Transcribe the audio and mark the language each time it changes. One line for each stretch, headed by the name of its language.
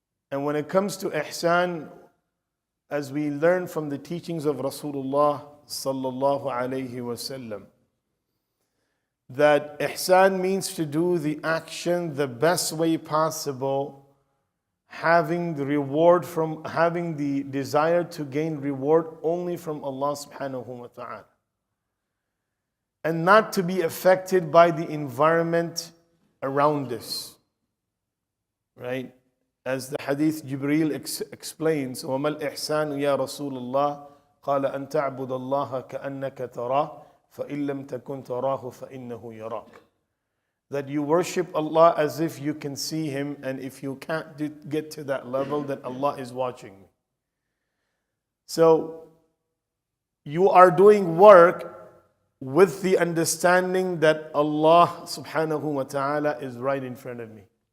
English: And when it comes to ihsan, as we learn from the teachings of Rasulullah sallallahu alayhi wasallam, that ihsan means to do the action the best way possible, having the desire to gain reward only from Allah subhanahu wa ta'ala, and not to be affected by the environment around us. Right? As the hadith Jibreel explains,
Arabic: وَمَا الْإِحْسَانُ يَا رَسُولَ اللَّهِ قَالَ أَن تَعْبُدَ اللَّهَ كَأَنَّكَ تَرَاهُ فَإِن لَمْ تَكُنْ تَرَاهُ فَإِنَّهُ يَرَاكَ.
English: That you worship Allah as if you can see Him, and if you can't get to that level, then Allah is watching me. So you are doing work with the understanding that Allah subhanahu wa ta'ala is right in front of me.